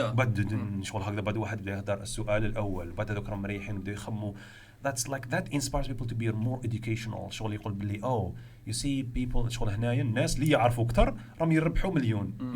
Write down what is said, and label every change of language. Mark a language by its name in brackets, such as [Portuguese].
[Arabic] بعد شغل هكذا بعد واحد بدا يهضر السؤال الاول بعد هذوك راهم مريحين بداو يخموا [English] that's like that inspires people to be more educational. [Arabic] شغل يقول بلي [English] you see people [Arabic] شغل هنايا الناس اللي يعرفوا اكثر راهم يربحوا مليون.